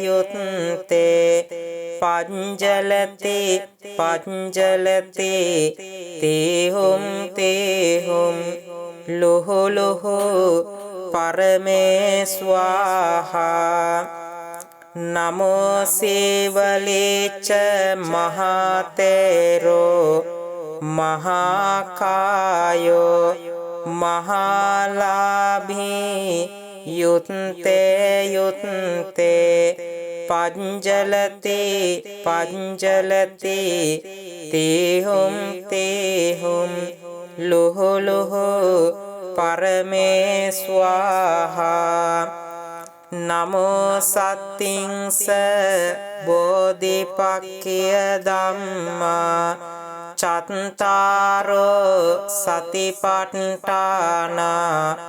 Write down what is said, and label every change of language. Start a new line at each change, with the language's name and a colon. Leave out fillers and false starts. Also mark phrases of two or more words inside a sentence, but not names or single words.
Pali: යුත්තේ පංජලති පංජලති තේහුම් තේහුම් ලොහො ලොහො පරමේ ස්වාහා නමෝ සේවලේච මහතේරෝ මහාකායෝ මහාලාභී යුත්තේ යුත්තේ පංජලති පංජලති තේහුම් තේහුම් ලොහො ලොහො පරමේ ස්වාහා නමෝ සත්තිංස බෝධිපක්ඛිය ධම්මා චත්තාරෝ සතිපට්ඨානා